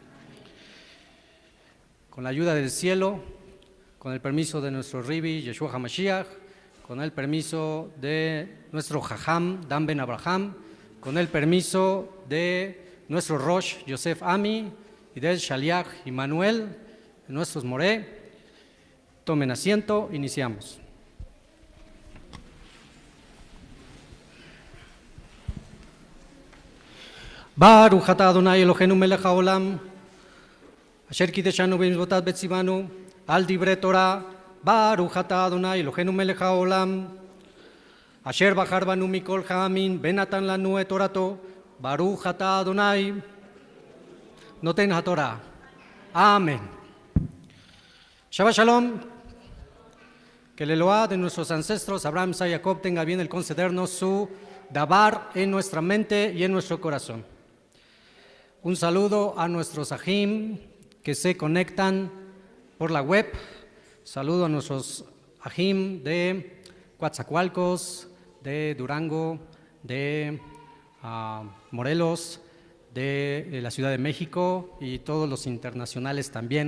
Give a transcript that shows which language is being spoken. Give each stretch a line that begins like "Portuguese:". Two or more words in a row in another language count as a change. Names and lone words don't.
Spanish: Con la ayuda del cielo, con el permiso de nuestro Ribi, Yeshua HaMashiach, con el permiso de nuestro Jajam, Dan Ben Abraham, con el permiso de nuestro Rosh, Yosef Ami, y del Shaliach, Immanuel, nuestros Moré. Tomen asiento, iniciamos.
Hebrew: ברוך אתה אדוני אלוהינו מלך העולם, אשר קדשנו במצוותיו וציוונו, על דברי תורה. ברוך אתה אדוני אלוהינו מלך העולם, אשר בחר בנו מכל העמים, ונתן לנו את תורתו. ברוך אתה אדוני נותן התורה. אמן. שבת שלום.
Spanish: Que el Eloah de nuestros ancestros, Abraham, Isaac y Jacob, tenga bien el concedernos su dabar en nuestra mente y en nuestro corazón. Un saludo a nuestros ajim que se conectan por la web. Saludo a nuestros ajim de Coatzacoalcos, de Durango, de Morelos, de la Ciudad de México y todos los internacionales también.